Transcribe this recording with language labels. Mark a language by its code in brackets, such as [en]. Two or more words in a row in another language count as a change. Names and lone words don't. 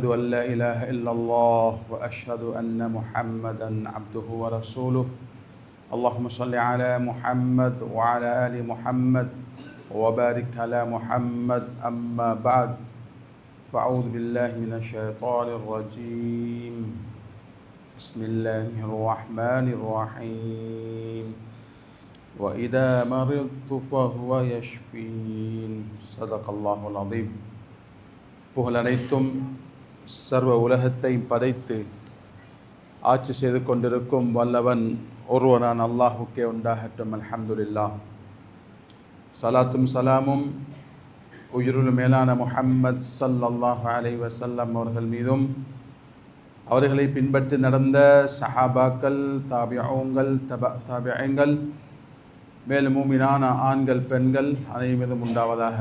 [ar] أن لا إله إلا الله وأشهد أن محمدا عبده ورسوله اللهم صل على محمد وعلى آل محمد وبارك على محمد أما بعد فأعوذ بالله من الشيطان الرجيم بسم الله الرحمن الرحيم وإذا مرضت فهو يشفين صدق الله العظيم. [ta] புகழ் அனைத்தும் சர்வ உலகத்தையும் படைத்து ஆட்சி செய்து கொண்டிருக்கும் வல்லவன் ஒருவனான் அல்லாஹுக்கே உண்டாகட்டும். அல்ஹம்துலில்லாஹ். சலாத்தும் சலாமும் உயிருள் மேலான முஹம்மத் [ar] صلى الله عليه وسلم [ta] அவர்கள் மீதும் அவர்களை பின்பற்றி நடந்த சஹாபாக்கள், தாபிஊங்கள், தாபிஈன்கள், மேலும் மூமினான ஆண்கள் பெண்கள் அனைவரும் மீதும் உண்டாவதாக.